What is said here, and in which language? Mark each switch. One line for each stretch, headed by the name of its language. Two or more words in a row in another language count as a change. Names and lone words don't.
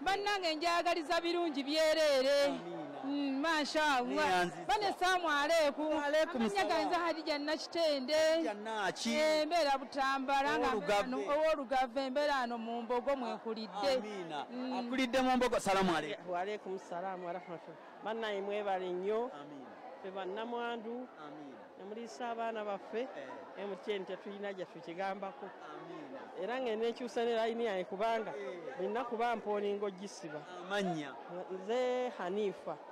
Ganda: Bannange njagaliza birungi byereere. Mashallah. Bane
Arabic: السلام عليكم.
Ganda: Amanya ganze Hadija Nakitende. Jannaki. Mbeera Butambala nga ow'olugave embeera ano mu Mbogo mwenkulidde. Amina. Akulidde mu Mbogo.
Arabic: السلام عليكم. وعليكم السلام ورحمة الله.
Ganda: Bannaye mwebale nnyo. Ffe bannamwandu. Namuliisa abaana baffe. MTN tetulina gyaffe kigambako. Era ng'enekyusa ne layini yange kubanga nina kuba mpooninga ogisiba. Amanya? Nze Hanifa.